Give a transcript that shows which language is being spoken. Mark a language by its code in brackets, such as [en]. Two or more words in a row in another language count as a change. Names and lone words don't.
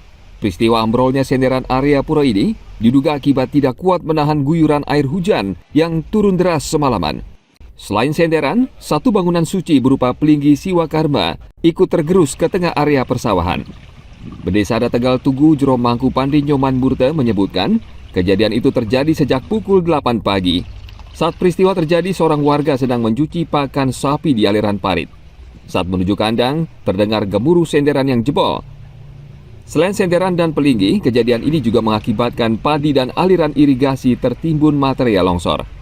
[id] Peristiwa ambrolnya senderan area pura ini diduga akibat tidak kuat menahan guyuran air hujan yang turun deras semalaman. Selain senderan, satu bangunan suci berupa Pelinggi Siwa Karma ikut tergerus ke tengah area persawahan. Desa Adat Tegal Tugu Jero Mangku Pandi Nyoman Murte menyebutkan kejadian itu terjadi sejak pukul 8 pagi. Saat peristiwa terjadi, seorang warga sedang mencuci pakan sapi di aliran parit. Saat menuju kandang, terdengar gemuruh senderan yang jebol. Selain senderan dan pelinggi, kejadian ini juga mengakibatkan padi dan aliran irigasi tertimbun material longsor.